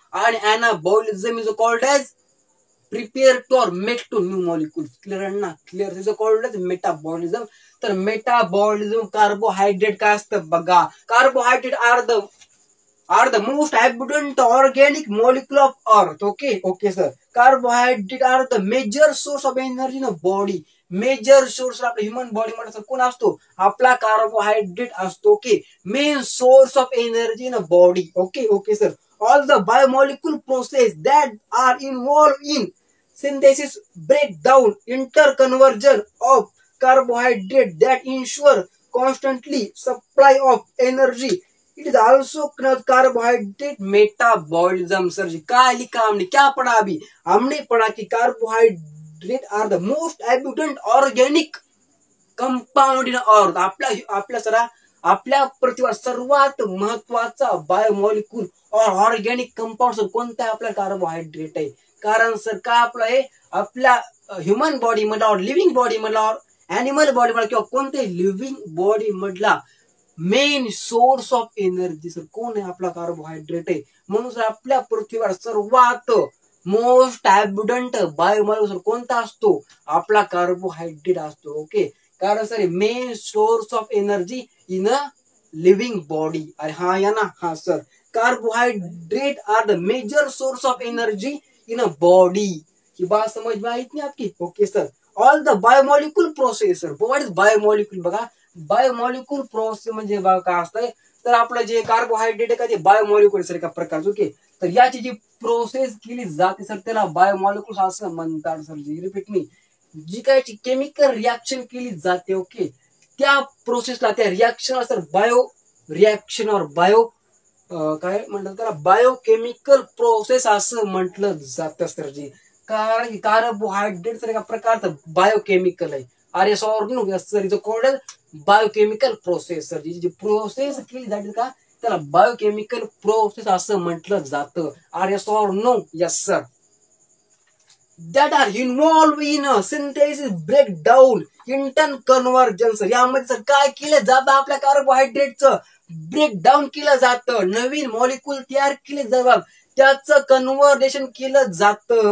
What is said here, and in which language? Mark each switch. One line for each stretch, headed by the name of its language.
English: आणि anabolism is called as prepare to और make to new molecules. Clear ना? Clear. Is called as metabolism.
Marathi: तर metabolism carbohydrate काय असतं? बघा,
English: Carbohydrate are the most abundant organic molecule of earth. Okay sir. Carbohydrate are the major source of energy in the body.
Marathi: Major source आपल्या human body मध्ये कोण असतो? आपला carbohydrate असतो.
English: Okay, main source of energy in a body. Okay sir. All the biomolecule process that are involve in synthesis, breakdown, interconversion of carbohydrate that ensure constantly supply of energy. It is also called carbohydrate metabolism.
Hindi: Sir जी क्या लिखा हमने? क्या पढ़ा अभी? हमने पढ़ा कि
English: Carbohydrate are the most abundant organic compound in earth.
Marathi: आपल्या पृथ्वीवर सर्वात महत्वाचा बायोमॉलिक्यूल और ऑर्गॅनिक कंपाऊंड कोणता आहे? आपला कार्बोहायड्रेट आहे. कारण सर काय आपलं आहे? आपल्या ह्युमन बॉडी मधला और लिव्हिंग बॉडी मधला और अॅनिमल बॉडी मधला किंवा कोणत्याही लिव्हिंग बॉडी मधला main source of energy sir कोण आहे? आपला कार्बोहायड्रेट आहे. म्हणून सर आपल्या पृथ्वीवर सर्वात मोस्ट abundant बायोमॉलिक्यूल कोणता असतो? आपला कार्बोहायड्रेट असतो. ओके, कारण sir
English: Main source of energy in a living body.
Marathi: अरे हा या ना? हा sir.
English: Carbohydrate are the major source of energy in a body.
Hindi: ही बात समझ में आई थी आपकी?
English: Okay sir. All the biomolecule process. Sir what is biomolecule?
Marathi: बघा, बायोमॉलिक्यूल प्रोसेस म्हणजे काय असतंय? तर आपलं जे कार्बोहायड्रेट आहे का ते बायोमॉलिक्यूल सर एका प्रकारचं. ओके, तर याची जी प्रोसेस केली जाते सर त्याला बायोमॉलिक्यूल्स असं म्हणतात. सर जी रिपीट मी. जी काय केमिकल रिॲक्शन केली जाते ओके त्या प्रोसेसला त्या रिॲक्शनला सर बायो रिॲक्शन और बायो काय म्हणतात त्याला बायोकेमिकल प्रोसेस असं म्हटलं जातं सर जी. कारण कार्बोहायड्रेट एका प्रकारचं बायोकेमिकल आहे.
English: R S or no sir is called biochemical process.
Marathi: Sir G process केली जाते का त्याला बायोकेमिकल प्रोसेस असं म्हटलं जातं.
English: R S or no? Yes sir. that are involved in a synthesis breakdown interconversions.
Marathi: यामध्ये सर काय केलं जातं आपल्या कार्बोहायड्रेटचं ब्रेकडाऊन केलं जातं, नवीन मॉलिक्यूल तयार केले जातात, त्याचं कन्व्हर्जेशन केलं जातं.